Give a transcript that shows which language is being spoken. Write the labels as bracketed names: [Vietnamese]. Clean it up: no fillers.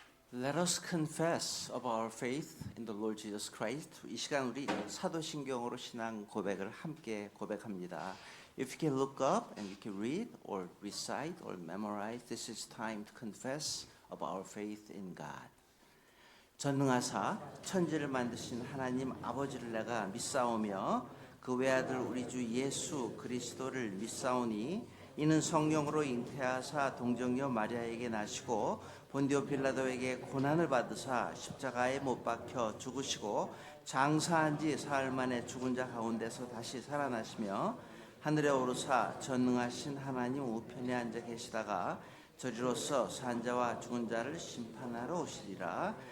[English] Let us confess of our faith in the Lord Jesus Christ. [Korean] 이 시간 우리 사도신경으로 신앙 고백을 함께 고백합니다. [English] If you can look up and you can read or recite or memorize, this is time to confess of our faith in God. [Korean] 전능하사 천지를 만드신 하나님 아버지를 내가 믿사오며 그 외아들 우리 주 예수 그리스도를 믿사오니 이는 성령으로 잉태하사 동정녀 마리아에게 나시고 본디오 빌라도에게 고난을 받으사 십자가에 못 박혀 죽으시고 장사한 지 사흘 만에 죽은 자 가운데서 다시 살아나시며 하늘에 오르사 전능하신 하나님 우편에 앉아 계시다가 저리로서 산 자와 죽은 자를 심판하러 오시리라.